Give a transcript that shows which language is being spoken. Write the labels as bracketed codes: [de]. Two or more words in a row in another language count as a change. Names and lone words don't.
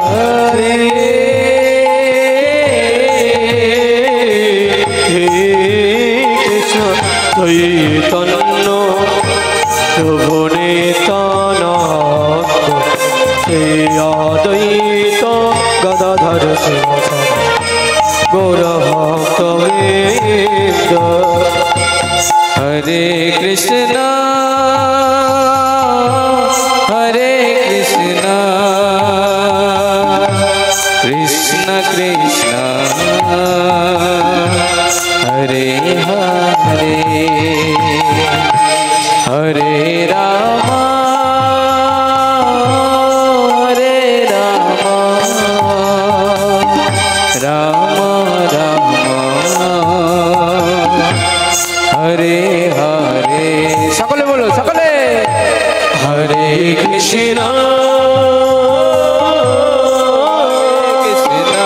[bn] কৃষ্ণ চৈতন্য প্রভু নিত্যানন্দ শ্রী অদ্বৈত গদাধর শিবাসাদি गौरभक्तवृन्द [sa] हरे कृष्णा हरे कृष्णा कृष्ण कृष्ण हरे हरे हरे राम राम राम हरे हरे [bn] সকলে বলো সকলে [sa] हरे कृष्णा कृष्णा